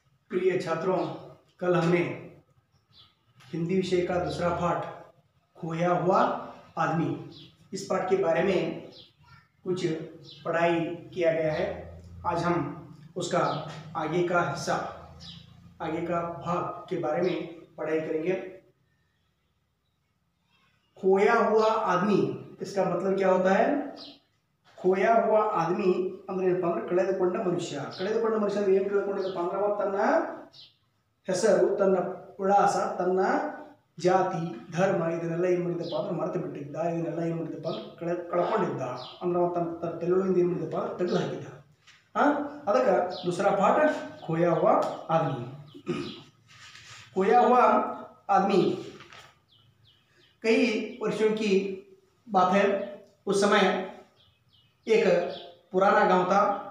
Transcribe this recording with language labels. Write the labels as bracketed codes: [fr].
[hi] प्रिय छात्रों, कल हमने हिंदी विषय का दूसरा पाठ खोया हुआ आदमी, इस पाठ के बारे में कुछ पढ़ाई किया गया है। आज हम उसका आगे का हिस्सा, आगे का भाग के बारे में पढ़ाई करेंगे। खोया हुआ आदमी, इसका मतलब क्या होता है? खोया हुआ आदमी [kn] ಅಂದ್ರೆ ಏನಪ್ಪ ಅಂದ್ರೆ ಕಳೆದುಕೊಂಡ ಮನುಷ್ಯ ಅಂದ್ರೆ ಏನು ಕಳೆದುಕೊಂಡಿದ್ದಪ್ಪ ಅಂದ್ರೆ ಅವ ತನ್ನ ಹೆಸರು, ತನ್ನ ವಿಳಾಸ, ತನ್ನ ಜಾತಿ, ಧರ್ಮ ಇದನ್ನೆಲ್ಲ ಏನು ಮಾಡಿದಪ್ಪ ಅಂದ್ರೆ ಮರೆತು ಬಿಟ್ಟಿದ್ದ, ಇದನ್ನೆಲ್ಲ ಏನು ಮಾಡಿದಪ್ಪ ಅಂದ್ರೆ ಕಳ್ಕೊಂಡಿದ್ದ ಅಂದ್ರೆ ಅವ ತನ್ನ ತಲೆಯೊಳಗಿಂದ ಏನು ಮಾಡಿದಪ್ಪ ತೆಗೆದು ಹಾಕಿದ್ದ। [hi] ಅದಕ್ಕೆ दूसरा पाठ खोया हुआ आदमी। खोया हुआ आदमी कई वर्षों की बात है। उस समय एक पुराना गांव था।